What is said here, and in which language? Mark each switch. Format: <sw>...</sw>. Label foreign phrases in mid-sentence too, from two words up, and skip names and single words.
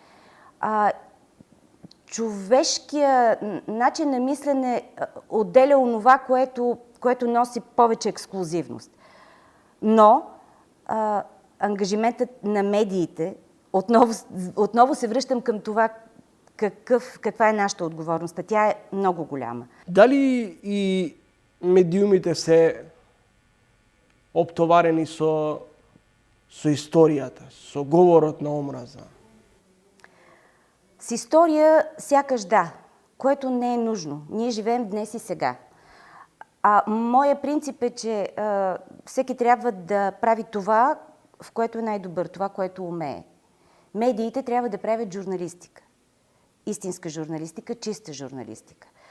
<bg>Човешкият начин на мислене отделя онова, което носи повече ексклюзивност. Но ангажиментът на медиите, отново се връщам към това каква е нашата отговорност. Тя е много голяма.</bg> <mk>Дали и медиумите се оптоварени со историјата, со говорот на омраза?</mk> <bg>С история сякаш да, което не е нужно. Ние живеем днес и сега. Моя принцип е, че всеки трябва да прави това, в което е най-добър, това, което умее. Медиите трябва да правят журналистика. Истинска журналистика, чиста журналистика.</bg>